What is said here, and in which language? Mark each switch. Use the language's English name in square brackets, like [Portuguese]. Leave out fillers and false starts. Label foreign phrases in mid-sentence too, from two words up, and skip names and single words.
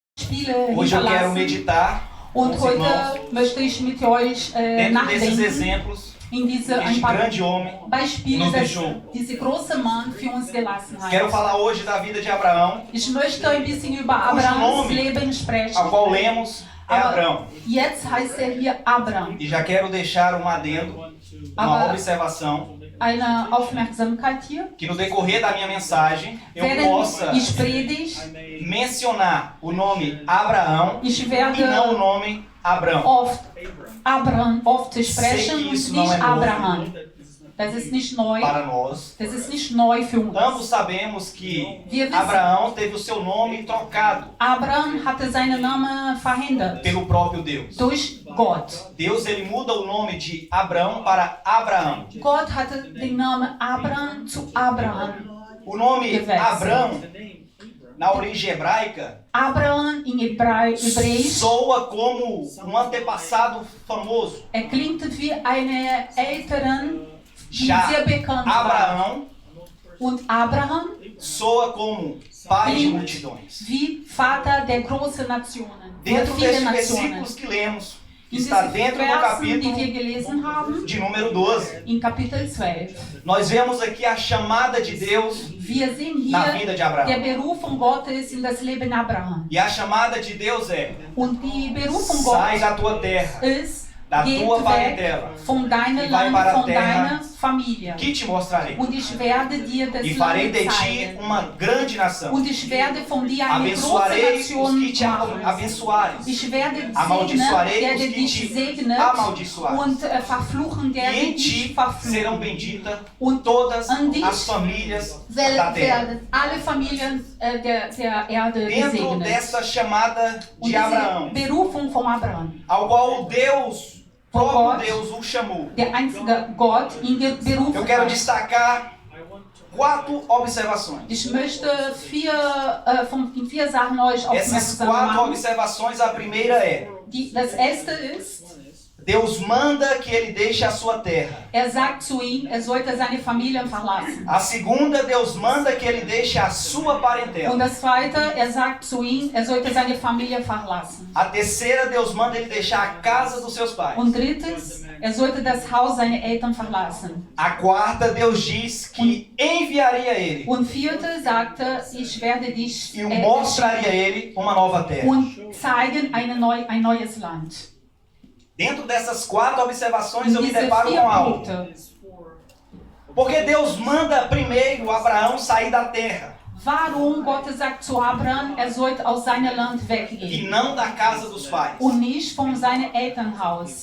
[German] Beispiele [Portuguese] Hoje eu quero [German] hinterlassen. [Portuguese] meditar [German] Und [Portuguese] com os irmãos [German] heute möchte ich mit euch [Portuguese] dentro desses [German] nachdenken [Portuguese] exemplos [German] in diese [Portuguese] que [German] ein [Portuguese] este [German] paar [Portuguese] grande homem [German] Beispiele, [Portuguese] nos [German] dass [Portuguese] deixou. [German] diese große Mann für uns gelassen hat. [Portuguese] Quero falar hoje da vida de Abraão, [German] Ich möchte ein bisschen über [Portuguese] Cujo [German] Abrahams [Portuguese] nome [German] Leben sprechen. [Portuguese] ao qual lemos é Abrão. [German] Jetzt heißt er hier Abraham. [Portuguese] E já quero deixar um adendo, uma observação, [German] Eine Aufmerksamkeit hier. [Portuguese] que no decorrer da minha mensagem eu [German] Während [Portuguese] possa [German] ich predige, [Portuguese] mencionar o nome Abraão [German] ich [Portuguese] e [German] werde [Portuguese] não o nome Abrão. [German] oft sprechen [Portuguese] Sei que [German] und [Portuguese] isso não [German] nicht [Portuguese] é novo [German] Abraham. Das ist nicht neu. [Portuguese] para nós. [German] Das ist nicht neu für uns. [Portuguese] Ambos sabemos que [German] Wir wissen, [Portuguese] Abraão teve o seu nome trocado [German] Abraham hatte seinen Namen verändert [Portuguese] pelo próprio Deus. [German] durch Gott. [Portuguese] Deus ele muda o nome de Abrão para Abraão. [German] Gott hatte den Namen Abraham zu Abraham. [Portuguese] O nome [German] Gewechselt. [Portuguese] Abrão, na origem hebraica, [German] Abraham in Hebräisch, [Portuguese] soa como um antepassado famoso. [German] klingt wie eine Eltern, die [Portuguese] Já [German] sehr bekannt war. [Portuguese] Abraão [German] Und Abraham [Portuguese] soa como pai de [German] Klingt [Portuguese] multidões. [German] wie Vater der großen Nationen. [Portuguese] Dentro [German] Viele [Portuguese] desses [German] Nationen. [Portuguese] versículos que lemos, que [German] In [Portuguese] está [German] diesen [Portuguese] dentro do [German] Versen, die wir [Portuguese] capítulo [German] gelesen haben, [Portuguese] de número 12, [German] in Kapitel 12, [Portuguese] nós vemos aqui a chamada de Deus [German] wir sehen [Portuguese] na [German] hier [Portuguese] vida de [German] der [Portuguese] Abraão. [German] Berufung Gottes in das Leben Abraham. [Portuguese] E a chamada de Deus é: [German] Und die Berufung [Portuguese] sai [German] Gottes [Portuguese] da tua terra, [German] ist, [Portuguese] da [German] geht [Portuguese] tua [German] weg [Portuguese] parentela, [German] von deinem [Portuguese] e vai [German] Land, [Portuguese] para a [German] von [Portuguese] terra [German] deiner Familie. [Portuguese] que te mostrarei. [German] Und ich werde dir das [Portuguese] E farei [German] Land [Portuguese] de ti [German] zeigen. [Portuguese] uma grande nação. [German] Und ich werde von dir eine große [Portuguese] Abençoarei os [German] Nation [Portuguese] que te [German] machen. [Portuguese] abençoares. [German] Ich werde segnen, [Portuguese] Amaldiçoarei os [German] werde [Portuguese] que [German] dich [Portuguese] te [German] segnen [Portuguese] amaldiçoarem. [German] und verfluchen, der [Portuguese] E em [German] dich [Portuguese] ti serão [German] verfluchen. [Portuguese] benditas [German] Und [Portuguese] todas [German] an dich [Portuguese] as famílias da terra. [German] werden alle Familien der Erde [Portuguese] Dentro [German] gesegnet. [Portuguese] desta chamada [German] Und [Portuguese] de Abraão, [German] diese Berufung von Abraham, [Portuguese] ao qual Deus, próprio [German] Gott, [Portuguese] Deus, o chamou. [German] der einzige Gott ihn berufen [Portuguese] Eu quero [German] hat. [Portuguese] destacar 4 observações. [German] Ich möchte in vier Sachen euch [Portuguese] Essas [German] aufmerksam [Portuguese] 4 [German] machen. [Portuguese] observações, a primeira é: [German] Das erste ist, [Portuguese] Deus manda que ele deixe a sua terra. [German] sagt zu ihm, sollte seine Familie verlassen. [Portuguese] A segunda, Deus manda que ele deixe a sua [German] Und [Portuguese] parentela. [German] das zweite, sagt zu ihm, sollte seine Familie verlassen. [Portuguese] A terceira, Deus manda ele deixar a casa dos seus pais. [German] Und drittens, sollte das Haus seiner Eltern verlassen. [Portuguese] A quarta, Deus diz que enviaria ele [German] Und vierte sagte, ich werde dich [Portuguese] e mostraria a ele uma nova terra. [German] und zeigen ein neues Land. [Portuguese] Dentro dessas 4 observações eu me [German] Diese [Portuguese] deparo [German] vier [Portuguese] com algo. [German] Punkte. [Portuguese] Porque Deus manda primeiro Abraão sair da terra [German] Warum Gott sagt zu Abraham, sollte aus seinem Land [Portuguese] e [German] weggehen [Portuguese] não da casa dos pais. [German] und nicht von seinem Elternhaus.